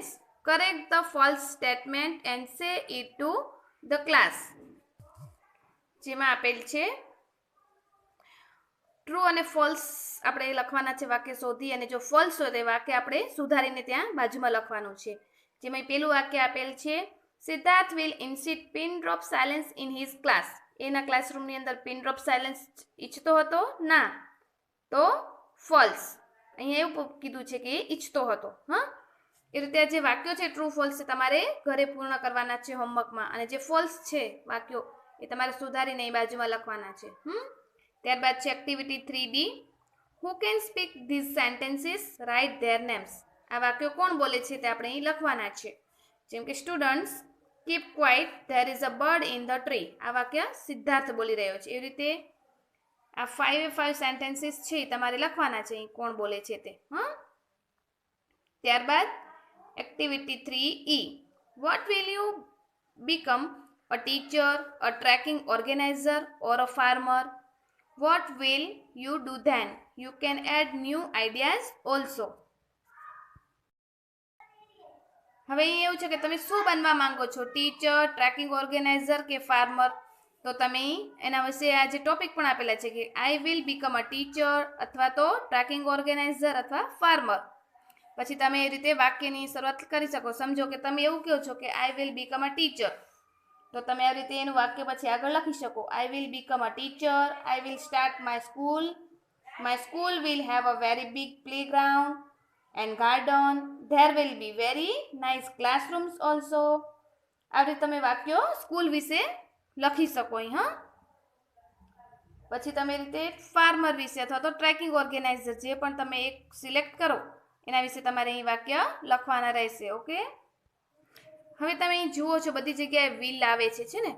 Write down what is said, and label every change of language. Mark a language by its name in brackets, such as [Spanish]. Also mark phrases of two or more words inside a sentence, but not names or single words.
[English] correct the false statement and say it to the class. [Gujarati] જેમાં આપેલ છે ટ્રુ અને ફોલ્સ આપણે લખવાના છે વાક્ય શોધી, અને જો ફોલ્સ હોય તો વાક્ય આપણે સુધારીને ત્યાં બાજુમાં લખવાનું છે. જેમાં પહેલું વાક્ય આપેલ છે [English] સિદ્ધાર્થ will insist pin drop silence in his class. [Gujarati] એના ક્લાસરૂમની અંદર [English] pin drop silence [Gujarati] ઈચ્છતો હતો? ના, તો ફોલ્સ. અહીંયા એવું કીધું છે કે ઈચ્છતો હતો. એ રીતે જે વાક્યો છે [English] true false [Gujarati] છે તમારે ઘરે પૂર્ણ કરવાના છે હોમવર્કમાં, અને જે ફોલ્સ છે વાક્યો એ તમારે સુધારીને એ બાજુમાં લખવાના છે. ત્યારબાદ છે એક્ટિવિટી 3B. [English] Who can speak these sentences? Write their names. [Gujarati] આ વાક્યો કોણ બોલે છે તે આપણે અહીં લખવાના છે. જેમ કે [English] સ્ટુડન્ટ્સ keep quiet, there is a bird in the tree. [Gujarati] આ વાક્ય સિદ્ધાર્થ બોલી રહ્યો છે. એવી રીતે આ 5 સેન્ટેન્સીસ છે તમારે લખવાના છે અહીં કોણ બોલે છે તે. ત્યારબાદ એક્ટિવિટી 3E. [English] What will you become? A teacher, a trekking organizer or a farmer? What will you do then? You can add new ideas also. [Gujarati] હવે એવું છે કે તમે શું બનવા માંગો છો? [English] teacher, trekking organizer કે ફાર્મર? [Gujarati] તો તમે એના વિશે આ જે ટોપિક પણ આપેલા છે કે [English] I will become a teacher, [Gujarati] અથવા તો [English] trekking organizer [Gujarati] અથવા ફાર્મર. પછી તમે એ રીતે વાક્યની શરૂઆત કરી શકો. સમજો કે તમે એવું કહો છો કે [English] I will become a teacher, [Gujarati] તો તમે આ રીતે એનું વાક્ય પછી આગળ લખી શકો. [English] I will become a teacher, I will start my school will have a very big playground and garden. There will be very nice classrooms also. [Gujarati] આ રીતે તમે વાક્યો સ્કૂલ વિશે લખી શકો અહીં. પછી તમે રીતે ફાર્મર વિશે અથવા તો [English] trekking organizer [Gujarati] જે પણ તમે એક સિલેક્ટ કરો એના વિશે તમારે અહીં વાક્ય લખવાના રહેશે. ઓકે, હવે તમે અહીં જુઓ છો બધી જગ્યાએ વિલ આવે છે ને.